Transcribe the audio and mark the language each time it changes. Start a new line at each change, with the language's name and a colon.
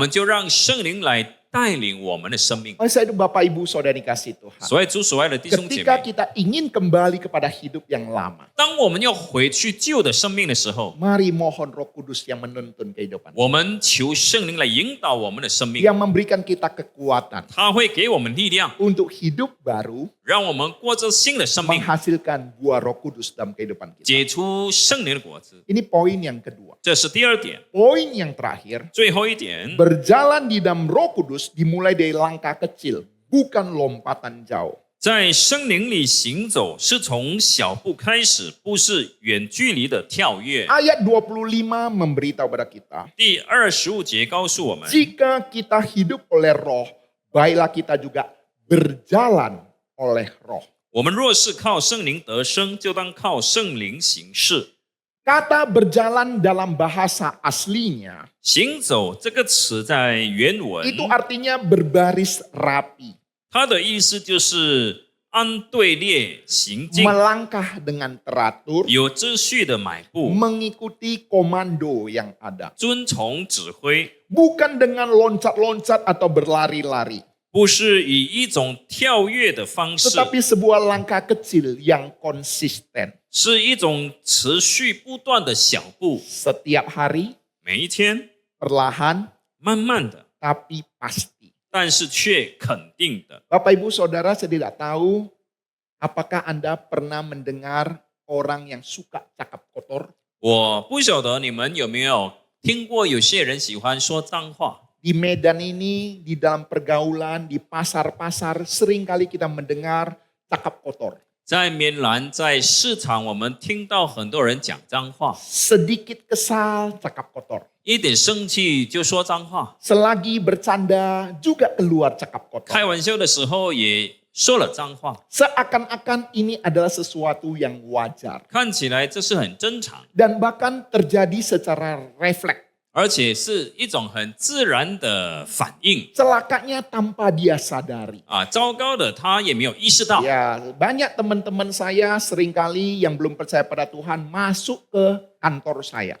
Chinese: 们就让圣灵来带领我们的生命。
Indonesian: Oleh sebab itu Bapak Ibu Saudara dikasih Tuhan.
Chinese: 所以主所爱的弟兄姐
Indonesian: Ketika
Chinese: 妹，
Indonesian: kita ingin kembali kepada hidup yang lama,
Chinese: 当我们要回去旧的生命的时候，
Indonesian: mari mohon Roh Kudus yang menuntun kehidupan,
Chinese: 我们求圣灵来引导我们的生命，
Indonesian: yang memberikan kita kekuatan
Chinese: 他会给我们力量，
Indonesian: untuk hidup baru
Chinese: 让我们过着新的生命，
Indonesian: menghasilkan buah Roh Kudus dalam kehidupan kita.
Chinese: 结出圣灵的果子。
Indonesian: Ini poin yang kedua.
Chinese: 这是第二点。
Indonesian: Poin yang terakhir,
Chinese: 最后一点，
Indonesian: berjalan di dalam Roh Kudus dimulai dari langkah kecil, bukan lompatan jauh.
Chinese: 在圣灵里行走是从小步开始，不是远距离的跳跃。
Indonesian: Ayat 25 memberitahu pada kita,
Chinese: 第25节告诉我们，
Indonesian: jika kita hidup oleh Roh, baiklah kita juga berjalan oleh Roh.
Chinese: 我们若是靠圣灵得生，就当靠圣灵行事。
Indonesian: Kata berjalan dalam bahasa aslinya,
Chinese: 行走这个词在原文，
Indonesian: itu artinya berbaris rapi,
Chinese: 它的意思就是按队列行进，
Indonesian: melangkah dengan teratur,
Chinese: 有秩序的迈步，
Indonesian: mengikuti komando yang ada.
Chinese: 遵从指挥，
Indonesian: Bukan dengan loncat-loncat atau berlari-lari,
Chinese: 不是以一种跳跃的方式，
Indonesian: tetapi sebuah langkah kecil yang konsisten.
Chinese: 是一种持续不断的小步，
Indonesian: Setiap hari,
Chinese: 每一天
Indonesian: perlahan,
Chinese: 慢慢的，
Indonesian: tapi pasti.
Chinese: 但是却肯定的。
Indonesian: Bapak Ibu Saudara, saya tidak tahu apakah Anda pernah mendengar orang yang suka cakap kotor.
Chinese: 我不晓得你们有没有听过有些人喜欢说脏话。
Indonesian: Di Medan ini, di dalam pergaulan, di pasar-pasar, seringkali kita mendengar cakap kotor.
Chinese: 在棉兰，在市场，我们听到很多人讲脏话，
Indonesian: Sedikit kesal, cakap kotor.
Chinese: 一点生气就说脏话，
Indonesian: Selagi bercanda, juga keluar cakap kotor.
Chinese: 开玩笑的时候也说了脏话，
Indonesian: Seakan-akan ini adalah sesuatu yang wajar.
Chinese: 看起来这是很正常，
Indonesian: Dan bahkan terjadi secara refleks.
Chinese: 而且是一种很自然的反应
Indonesian: Celakanya tanpa dia sadari. 啊。
Chinese: 糟糕的，他也没有意识到
Indonesian: Ya, banyak teman-teman saya seringkali yang belum percaya pada Tuhan masuk ke kantor saya.